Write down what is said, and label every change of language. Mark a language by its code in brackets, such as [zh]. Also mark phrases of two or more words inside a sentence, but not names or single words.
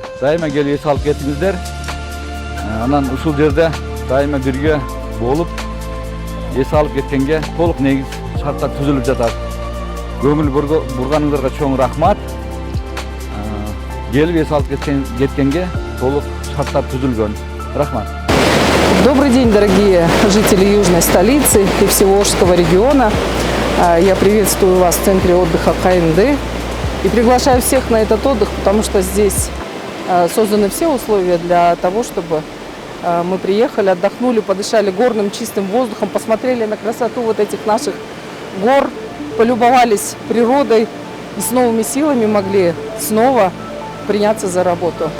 [ky] Дайыма келип эс алып кетиңиздер. Анан ушул жерде дайыма бирге болуп эс алып кеткенге толук негиз шарттар түзүлүп жатат. Көңүл бурганыңыздарга чоң рахмат. Келип эс алып кеткенге толук шарттар түзүлгөн. Рахмат. [ru] Добрый день, дорогие жители южной столицы и всего Волжского региона. Я приветствую вас в центре отдыха КНД и приглашаю всех на этот отдых, потому что здесь созданы все условия для того, чтобы мы приехали, отдохнули, подышали горным чистым воздухом, посмотрели на красоту вот этих наших гор, полюбовались природой и с новыми силами могли снова приняться за работу.